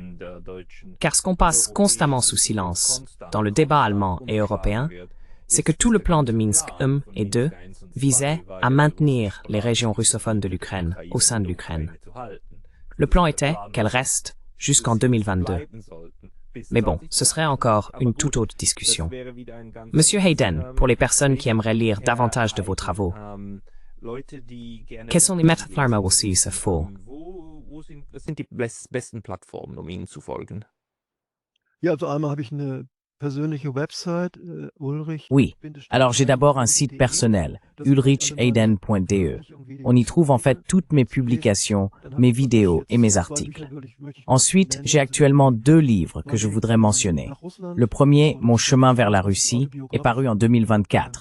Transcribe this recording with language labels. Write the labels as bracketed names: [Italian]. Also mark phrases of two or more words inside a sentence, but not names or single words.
[French] Car ce qu'on passe constamment sous silence dans le débat allemand et européen, c'est que tout le plan de Minsk I et II visait à maintenir les régions russophones de l'Ukraine au sein de l'Ukraine. Le plan était qu'elles restent jusqu'en 2022. Mais bon, ce serait encore une toute autre discussion. Monsieur Hayden, pour les personnes qui aimeraient lire davantage de vos travaux, quelles sont les [German] Metaplattformen, wo Sie se folgen? Was sind die besten Plattformen, Ihnen zu folgen? Ja, also einmal habe ich eine persönliche Website, Ulrich. [French] Oui, alors j'ai d'abord un site personnel, ulrichhayden.de. On y trouve en fait toutes mes publications, mes vidéos et mes articles. Ensuite, j'ai actuellement 2 livres que je voudrais mentionner. Le premier, Mon chemin vers la Russie, est paru en 2024.